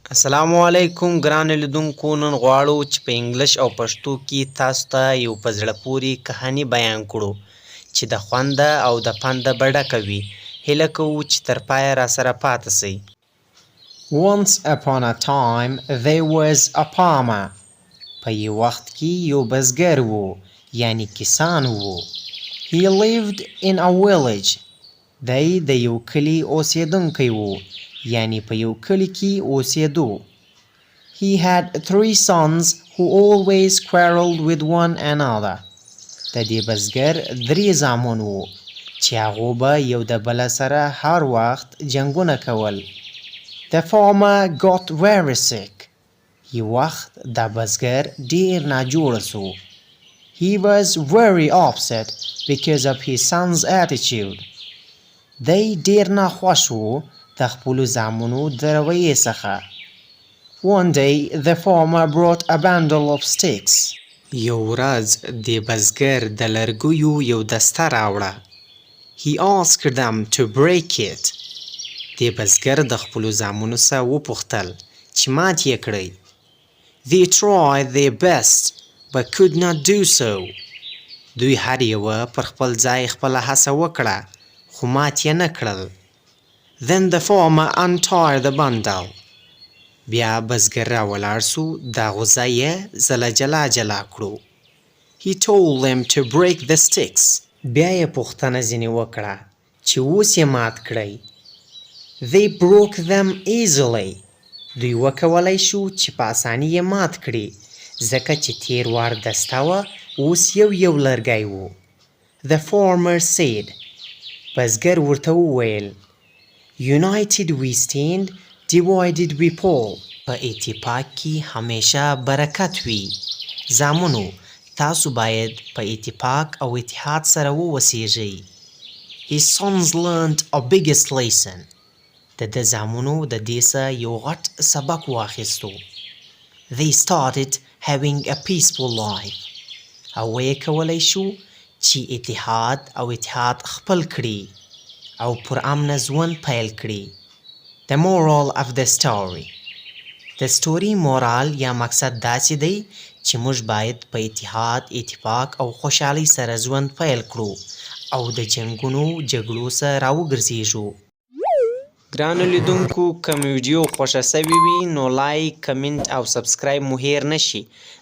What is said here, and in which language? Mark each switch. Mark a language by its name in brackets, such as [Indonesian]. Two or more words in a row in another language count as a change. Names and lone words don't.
[Pashto] السلام علیکم ګرانو لیدونکو، نن غواړو چې په انګلیش او پښتو کې تاسو ته یو په زړه پورې کهاني بیان کړو چې د خونده او د پنده به ډکه وي. هیله کوو چې تر پایه راسره پاتې سئ. [English] Once upon a time there was a farmer. [Pashto] په یو وخت کې یو بزګر و، یعنی کسان و. [English] He lived in a village. [Pashto] دی د یو کلي اوسیدونکی و، یعنی په یو کلي کې اوسیدو. [English] He had 3 sons who always quarreled with one another. [Pashto] د دې بزګر 3 زامن و چې هغو به یو د بل سره هر وخت جنګونه کول. [English] The farmer got very sick. [Pashto] یو وخت د بزګر ډیر ناجوړه سو. [English] He was very upset because of his son's attitude. [Pashto] دی ډیر ناخوښ و د خپلو زامنو د رویې څخه. [English] One day the farmer brought a bundle of sticks. [Pashto] یو ورځ دې بزګر د لرګیو یو دسته راوړه. [English] He asked them to break it. [Pashto] دې بزګر د خپلو زامنو څخه وپوښتل چې مات یې کړئ. [English] They tried their best but could not do so. [Pashto] دوی هر یوه پر خپل ځای خپله هڅه وکړه خو مات یې نه کړل. [English] Then the farmer untied the bundle. [Pashto] بیا بزګر راولاړ سو، دا غوزه یې زله جلا کړو. [English] He told them to break the sticks. [Pashto] بیا یې پوښتنه ځینې وکړه چې اوس یې مات کړئ. [English] They broke them easily. [Pashto] دوی وکولی شو چې په اساني یې مات کړي، ځکه چې تیر وار دسته وه، اوس یو لرګی و. [English] The farmer said. [Pashto] بزګر ورته وویل [English] United we stand, divided we fall. [Pashto] په اتفاق کې همیشه برکت وي. زامنو، تاسو باید په اتفاق او اتحاد سره ووسیږئ. [English] His sons learned a biggest lesson. [Pashto] د ده زامنو د دې څخه یو غټ سبق واخیستو. [English] They started having a peaceful life. [Pashto] او ویې کولی شو چې اتحاد خپل کړي او پر امنه ژوند پیل کړي. [English] The moral of the story. [Pashto] د [English] story moral [Pashto] یا مقصد داسې دی چې موږ باید په اتفاق او خوشحالۍ سره ژوند پیل کړو او د جګړو څخه راوګرځېږو. ګرانو لیدونکو، که مې ویډیو خوښه سوې وي نو لایک، کمنټ او سبسکرایب مو هیر نشي.